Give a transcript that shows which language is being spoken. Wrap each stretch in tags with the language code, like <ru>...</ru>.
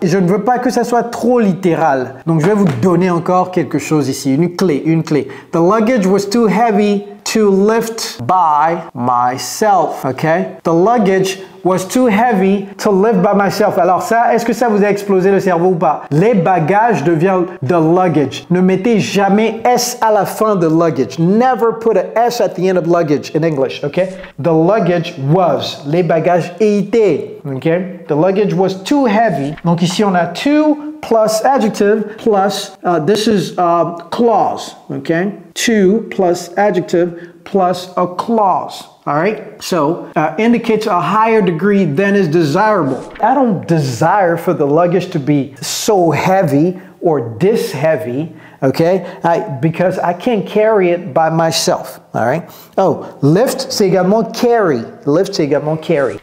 <fr>Je ne veux pas que ça soit trop littéral. Donc, je vais vous donner encore quelque chose ici. Une clé.</fr> <en>The luggage was too heavy to lift by myself. Ok? The luggage was too heavy to lift by myself.</en> <fr>Alors ça, est-ce que ça vous a explosé le cerveau ou pas? Les bagages deviennent</fr> <en>the luggage.</en> <fr>Ne mettez jamais S à la fin de luggage.</fr> <en>Never put a S at the end of luggage in English, okay? The luggage was.</en> <fr>Les bagages étaient, okay?</fr> <en>The luggage was too heavy.</en> <fr>Donc ici, on a</fr> <en>too plus adjective plus, this is clause, okay? To plus adjective plus a clause. All right, so indicates a higher degree than is desirable. I don't desire for the luggage to be so heavy or this heavy, okay? Because I can't carry it by myself, all right?</en> <fr>Oh, lift, c'est également carry. Lift, c'est également carry.</fr>